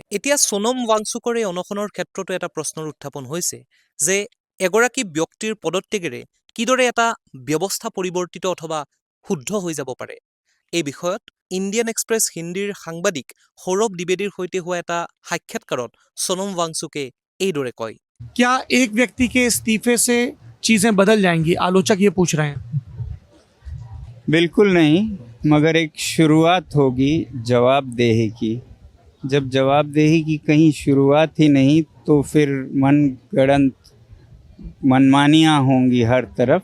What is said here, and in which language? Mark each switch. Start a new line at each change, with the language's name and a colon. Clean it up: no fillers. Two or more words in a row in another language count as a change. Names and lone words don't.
Assamese: এতিয়া সোনম ৱাংচুকৰ এই অনশনৰ ক্ষেত্ৰতো এটা প্ৰশ্নৰ উত্থাপন হৈছে যে এগৰাকী ব্যক্তিৰ পদত্যাগেৰে কিদৰে এটা ব্যৱস্থা পৰিৱৰ্তিত অথবা শুদ্ধ হৈ যাব পাৰে। এই বিষয়ত ইণ্ডিয়ান এক্সপ্ৰেছ হিন্দীৰ সাংবাদিক সৌৰভ দ্বিবেদীৰ সৈতে হোৱা এটা সাক্ষাৎকাৰত সোনম ৱাংচুকে এইদৰে কয়।
Hindi: क्या एक व्यक्ति के इस्तीफे से चीजें बदल जाएंगी? आलोचक ये पूछ रहे हैं। बिल्कुल नहीं, मगर एक शुरुआत होगी जवाबदेही की। जब जवाबदेही की कहीं शुरुआत ही नहीं तो फिर मनगढ़ंत मनमानियाँ होंगी हर तरफ।